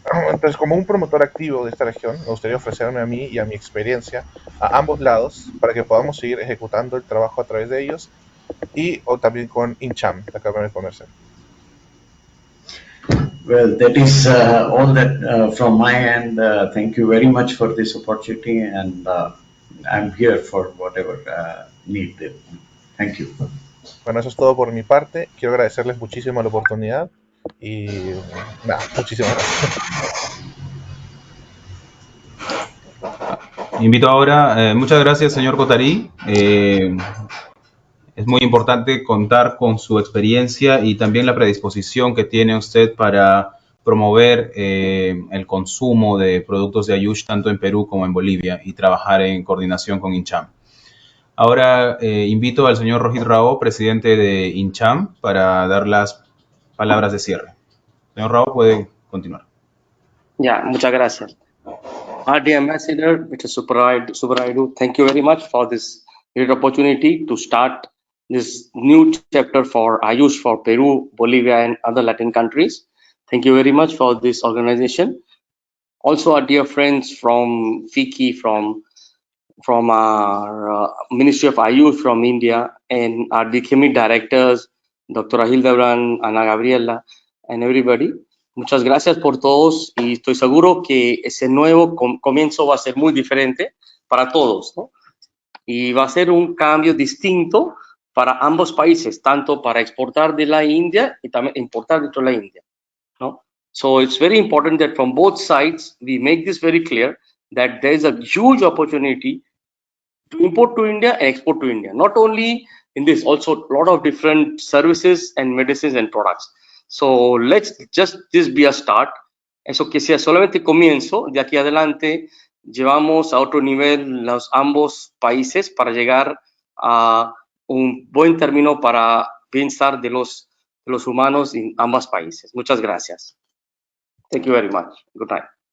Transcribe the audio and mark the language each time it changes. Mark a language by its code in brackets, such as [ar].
[es] Entonces, como un promotor activo de esta región, me gustaría ofrecerme a mí y a mi experiencia a ambos lados para que podamos seguir ejecutando el trabajo a través de ellos o también con INCHAM, la Cámara de Comercio. [en] Well, that is all that from my end. Thank you very much for this opportunity, and I'm here for whatever need. Thank you. [es] Bueno, eso es todo por mi parte. Quiero agradecerles muchísimo la oportunidad y nada, muchísimas gracias. Invito ahora, muchas gracias, señor Kothari. Es muy importante contar con su experiencia y también la predisposición que tiene usted para promover el consumo de productos de Ayush tanto en Perú como en Bolivia y trabajar en coordinación con INCHAM. Ahora invito al señor Rohit Rao, presidente de INCHAM, para dar las palabras de cierre. Señor Rao, puede continuar. Ya, muchas gracias. [en] Dear Ambassador, Mr. Subaraidu, thank you very much for this great opportunity to start this new chapter for Ayush for Peru, Bolivia, and other Latin countries. Thank you very much for this organization. Also, our dear friends from FICI, from our Ministry of Ayush from India, and our DKMI directors, Dr. Hildebrand, Ana Gabriela, and everybody. [es] Muchas gracias por todos y estoy seguro que ese nuevo comienzo va a ser muy diferente para todos, ¿no? Y va a ser un cambio distinto para ambos países, tanto para exportar de la India y también importar dentro de la India, ¿no? [en] So it's very important that from both sides we make this very clear that there is a huge opportunity to import to India and export to India. Not only in this, also a lot of different services and medicines and products. So let's just this be a start. [es] Eso que sea solamente comienzo. De aquí adelante llevamos a otro nivel los ambos países para llegar a un buen término para bienestar de los humanos en ambos países. Muchas gracias. [en] Thank you very much. Good night.